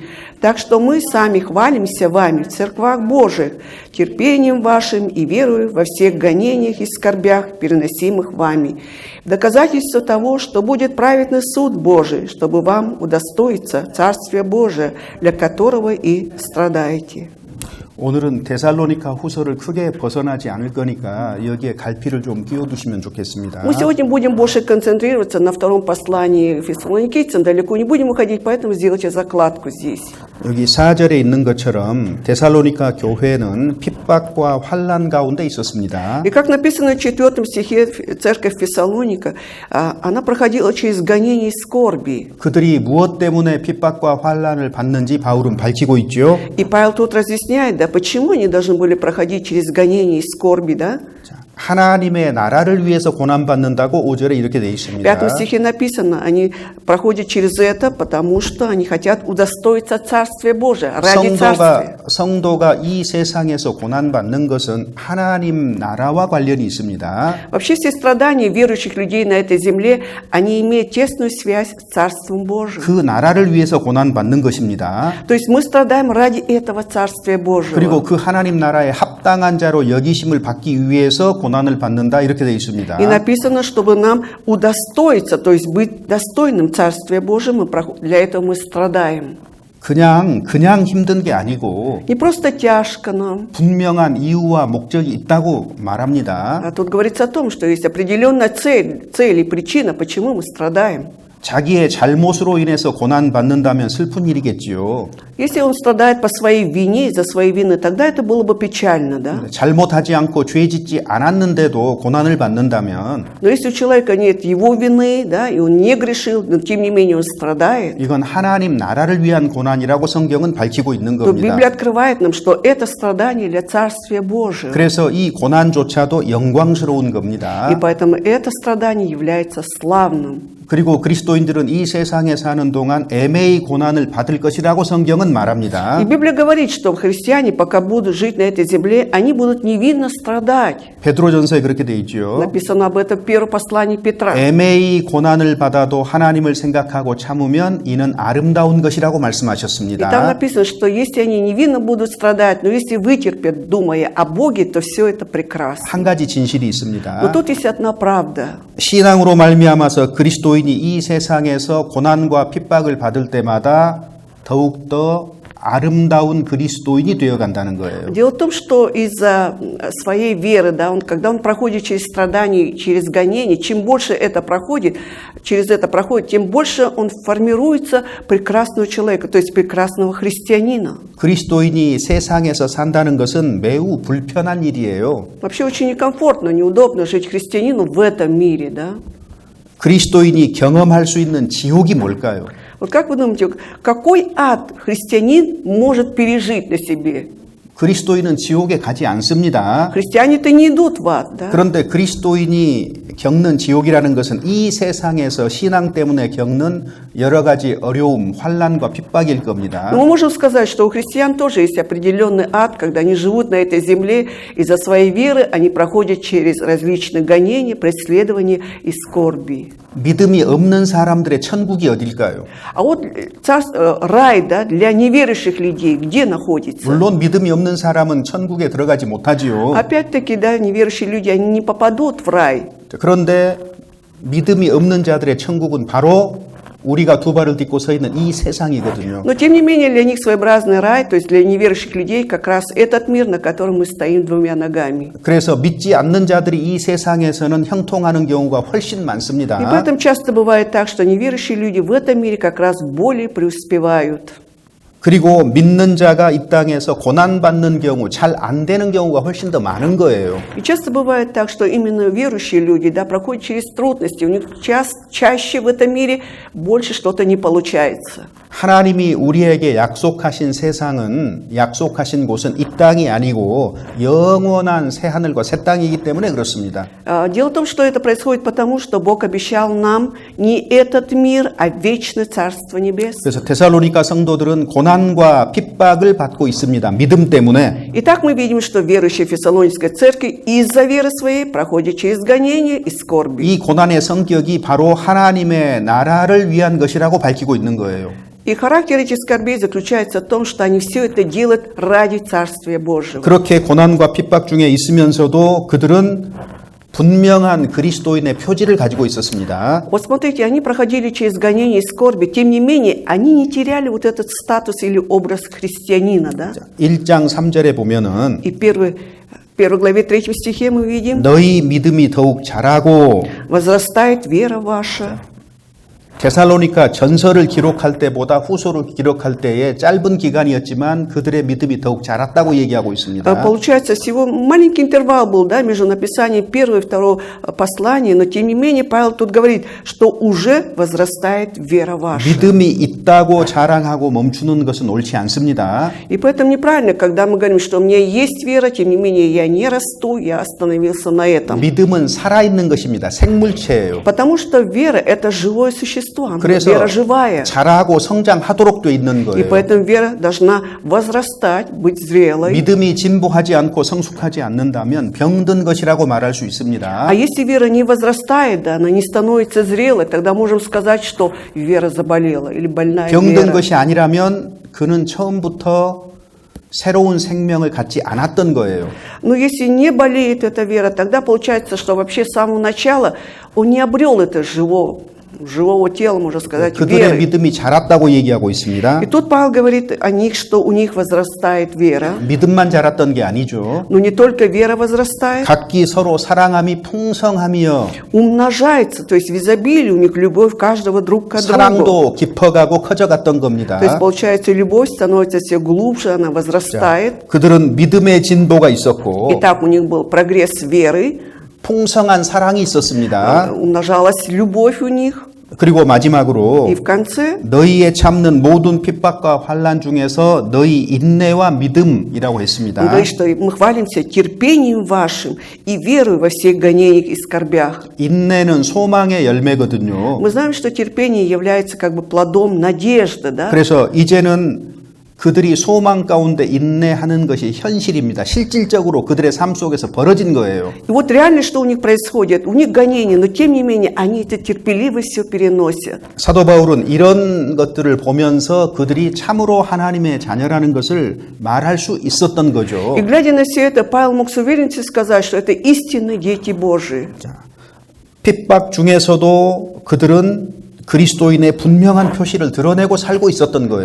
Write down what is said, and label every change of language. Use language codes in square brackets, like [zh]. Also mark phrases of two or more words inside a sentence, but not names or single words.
[ru] Так что мы сами хвалимся вами в церквах Божиих, терпением вашим и верою во всех гонениях и скорбях, переносимых вами. В доказательство того, что будет праведный суд Божий, чтобы вам удостоиться Царствия Божия, для которого и страдаете». [ko] 오늘은 데살로니가 후서를 크게 벗어나지 않을 거니까 여기에 갈피를 좀 끼워두시면 좋겠습니다. [ru] Мы сегодня будем больше концентрироваться на втором послании фессалоникийцам, далеко не будем уходить, поэтому сделайте закладку здесь. [ko] 여기 4절에 있는 것처럼 데살로니가 교회는 핍박과 환난 가운데 있었습니다. [ru] И как написано в 4 стихе, церковь Фессалоника, она проходила через гонения и скорби. [ko] 그들이 무엇 때문에 핍박과 환난을 받는지 바울은 밝히고 있죠. [ru] И Павел тут разъясняет, да, почему они должны были проходить через гонения и скорби, да? [ko] 하나님의 나라를 위해서 고난받는다고 5절에 이렇게 되어 [ru] В [ko] 있습니다. [ru] 5 стихе написано, они проходят через это, потому что они хотят удостоиться Царствия Божия, ради Царствия. [ko] 성도가 이 세상에서 고난받는 것은 하나님 나라와 관련이 있습니다. [ru] Вообще все страдания верующих людей на этой земле, они имеют тесную связь с Царством Божиим. [ko] 그 나라를 위해서 고난받는 것입니다. [ru] То есть мы страдаем ради этого Царствия Божьего. [ko] 그리고 그 하나님 나라에 합당한 자로 여기심을 받기 위해서 고난을 받는다 이렇게 되어 있습니다. [ru] И написано, чтобы нам удостоиться, то есть быть достойным Царствия Божьего, для этого мы страдаем. [ko] 그냥 힘든 게 아니고 [ru] Не просто тяжко нам. [ko] 분명한 이유와 목적이 있다고 말합니다. [ru] А тут говорится о том, что есть определенная цель и причина, почему мы страдаем. [ko] 자기의 잘못으로 인해서 고난 받는다면 슬픈 일이겠지요. [ru] Если он страдает по своей вине, из-за своей вины, тогда это было бы печально, да? [ko] 잘못하지 않고 죄짓지 않았는데도 고난을 받는다면 [ru] Но если у человека нет его вины, да, и он не грешил, но тем не менее он страдает, [ko] 이건 하나님 나라를 위한 고난이라고 성경은 밝히고 있는 [ru] то [ko] 겁니다. [ru] Библия открывает нам, что это страдание для Царствия Божьего. [ko] 그래서 이 고난조차도 영광스러운 [ru] И [ko] 겁니다. [ru] поэтому это страдание является славным. [ko] 그리고 그리스도인들은 이 세상에 사는 동안 애매히 고난을 받을 것이라고 성경은 말합니다. [ru] И Библия говорит, что христиане, пока будут жить на этой земле, они будут невинно страдать. [ko] 베드로전서에 그렇게 돼 있죠. [ru] Написано об этом в первом послании Петра. [ko] 애매히 고난을 받아도 하나님을 생각하고 참으면 이는 아름다운 것이라고 [ru] И там [ko] 말씀하셨습니다. [ru] написано, что если они невинно будут страдать, но если вытерпят, думая о Боге, то все это прекрасно. [ko] 한 가지 진실이 [ru] Но [ko] 있습니다. [ru] тут есть одна правда. [ko] 신앙으로 말미암아서 그리스도인이 이 세상에서 고난과 핍박을 받을 때마다 더욱더 아름다운 그리스도인이 되어간다는 거예요. [ru] Дело в том, что из-за своей веры, да, когда он проходит через страдания, через гонения, чем больше через это проходит, тем больше он формируется прекрасного человека, то есть прекрасного христианина. [ko] 그리스도인이 세상에서 산다는 것은 매우 불편한 일이에요. [ru] Вообще очень некомфортно, неудобно жить христианину в этом мире, да. [ko] 그리스도인이 경험할 수 있는 지옥이 뭘까요? [ru] Вот как вы думаете, какой ад христианин может пережить на себе? [ko] 그리스도인은 지옥에 가지 않습니다. [ru] Христиане-то не идут в ад, да? [ko] 그런데 그리스도인이 겪는 지옥이라는 것은 이 세상에서 신앙 때문에 겪는 여러 가지 어려움, 환난과 핍박일 겁니다. [ru] Но мы можем сказать, что у христиан тоже есть определенный ад, когда они живут на этой земле, из-за своей веры они проходят через различные гонения, преследования и скорби. [ko] 믿음이 없는 사람들의 천국이 어딜까요? [ru] А вот рай, да, для неверующих людей, где находится? [ko] 물론 믿음이 없는 사람은 천국에 들어가지 못하지요. [ru] Опять-таки, да, неверующие люди, они не попадут в рай. [ko] 그런데 믿음이 없는 자들의 천국은 바로 우리가 두 발을 딛고 서 있는 이 세상이거든요. [ru] Но, тем не менее, для них своеобразный рай, то есть для неверующих людей, как раз этот мир, на котором мы стоим двумя ногами. [ko] 그래서 믿지 않는 자들이 이 세상에서는 형통하는 경우가 훨씬 [ru] И [ko] 많습니다. [ru] поэтому часто бывает так, что неверующие люди в этом мире как раз более преуспевают. [ko] 그리고 믿는 자가 이 땅에서 고난받는 경우, 잘 안 되는 경우가 훨씬 더 많은 거예요. [ru] И часто бывает так, что именно верующие люди, да, проходят через трудности, у них чаще в этом мире больше что-то не получается. [ko] 하나님이 우리에게 약속하신 세상은, 약속하신 곳은 이 땅이 아니고 영원한 새 하늘과 새 땅이기 때문에 그렇습니다. [ru] Дело в том, что это происходит потому, что Бог обещал нам не этот мир, а вечное Царство Небес. [ko] 그래서 데살로니가 성도들은 고난과 핍박을 받고 있습니다. 믿음 때문에. [ru] Итак, мы видим, что верующие в Фессалоникской церкви из-за веры своей проходят через гонения и скорби. [ko] 이 고난의 성격이 바로 하나님의 나라를 위한 것이라고 밝히고 있는 거예요. [ru] И характер этих скорбей заключается в том, что они все это делают ради Царствия Божьего. [ko] 그렇게 고난과 핍박 중에 있으면서도 그들은 분명한 그리스도인의 표지를 가지고 있었습니다. [ru] Вот смотрите, они проходили через гонения и скорби, тем не менее, они не теряли вот этот статус или образ христианина, да? [ko] 1장 3절에 보면은 [ru] И в первой главе 3 стихе мы видим: [ko] 너희 믿음이 더욱 자라고 [ru] «Возрастает вера ваша». [ko] 데살로니가 전서를 기록할 때보다 후서를 기록할 때에 짧은 기간이었지만 그들의 믿음이 더욱 자랐다고 얘기하고 있습니다. [ru] Получается, всего маленький интервал был, да, между написанием первого и второго послания, но тем не менее Павел тут говорит, что уже возрастает вера ваша. [ko] 믿음이 있다고 자랑하고 멈추는 것은 옳지 않습니다. [ru] И поэтому неправильно, когда мы говорим, что у меня есть вера, тем не менее я не расту, я остановился на этом. [ko] 믿음은 살아있는 것입니다. 생물체예요. [ru] Потому что вера – это живое существо, [ko] 그래서 [ru] вера живая. [ko] 자라고 성장하도록 돼 있는 [ru] И [ko] 거예요. [ru] поэтому вера должна возрастать, быть зрелой. [ko] 믿음이 진보하지 않고 성숙하지 않는다면 병든 것이라고 말할 수 있습니다. [ru] А если вера не возрастает, да, она не становится зрелой, тогда можем сказать, что вера заболела или больная [ko] 병든 [ru] вера. [ko] 것이 아니라면 그는 처음부터 새로운 생명을 갖지 않았던 거예요. [ru] Но если не болеет эта вера, тогда получается, что вообще с самого начала он не обрел это живого тела, можно сказать, [ko] 그들의 [ru] веры. [ko] 믿음이 자랐다고 얘기하고 있습니다. [ru] И тут Павел говорит о них, что у них возрастает вера. [ko] 믿음만 자랐던 게 아니죠. [ru] Но не только вера возрастает, [ko] 각기 서로 사랑함이 풍성하며 [ru] умножается, то есть в изобилии у них любовь каждого друг к другу. [ko] 사랑도 깊어가고 커져갔던 [ru] То есть [ko] 겁니다. [ru] получается, любовь становится все глубже, она возрастает. [ko] 그들은 믿음의 진보가 있었고 [ru] Итак, у них был прогресс веры, [ko] 풍성한 사랑이 있었습니다. [ru] умножалась любовь у них. [ko] 그리고 마지막으로 [ru] И в конце [ko] 너희의 참는 모든 핍박과 환난 중에서 너희 인내와 믿음이라고 [ru] он [ko] 했습니다. [ru] говорит, что мы хвалимся терпением вашим и верой во всех гонениях и скорбях. [ko] 인내는 소망의 열매거든요. [ru] Мы знаем, что терпение является как бы плодом надежды, да? [ko] 그래서 이제는 그들이 소망 가운데 인내하는 것이 현실입니다. 실질적으로 그들의 삶 속에서 벌어진 거예요. [ru] И вот реально, что у них происходит? У них гонения, но тем не менее они это терпеливо все переносят. [ko] 사도 바울은 이런 것들을 보면서 그들이 참으로 하나님의 자녀라는 것을 말할 수 있었던 거죠. И глядя на все это, Павел мог с уверенностью сказать, что это истинные дети Божии. 핍박 중에서도 그들은 그리스도인의 분명한 표시를 드러내고 살고 있었던 거예요.